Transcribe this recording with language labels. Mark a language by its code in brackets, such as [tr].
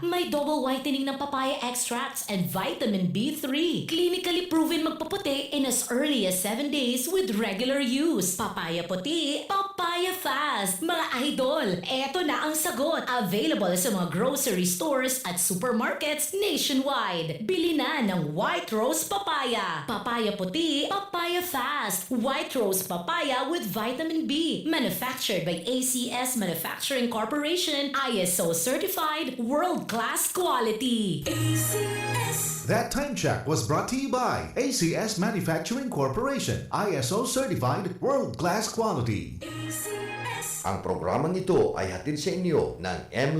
[en] May double whitening ng papaya extracts and vitamin B3. Clinically proven magpaputi in as early as 7 days with regular use. [tl] Papaya puti, papaya fast. Mga idol, eto na ang sagot. Available sa mga grocery stores at supermarkets nationwide. Bili na ng White Rose Papaya. Papaya puti, papaya fast. [en] White Rose Papaya with vitamin B. Manufactured by ACS Manufacturing Corporation. ISO certified world-class quality. ACS. That time check was brought to you by ACS Manufacturing Corporation, ISO certified world-class quality. ACS. [tl] Ang programang ito ay hatid sa inyo ng M.